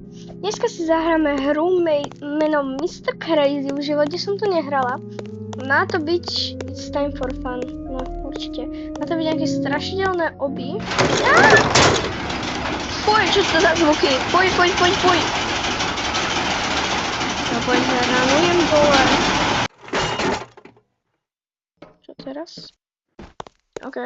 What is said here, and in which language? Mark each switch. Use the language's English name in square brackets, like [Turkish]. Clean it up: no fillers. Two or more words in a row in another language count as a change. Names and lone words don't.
[Slovak] Dneska si zahráme hru menom Mr. Crazy, v živote som to nehrala. Má to byť [English] It's time for fun, [Slovak] no určite. Má to byť nejaké strašidelné oby. Fuj, čo to za zvuky? Fuj. No poď, zaranujem dole. Čo teraz? OK.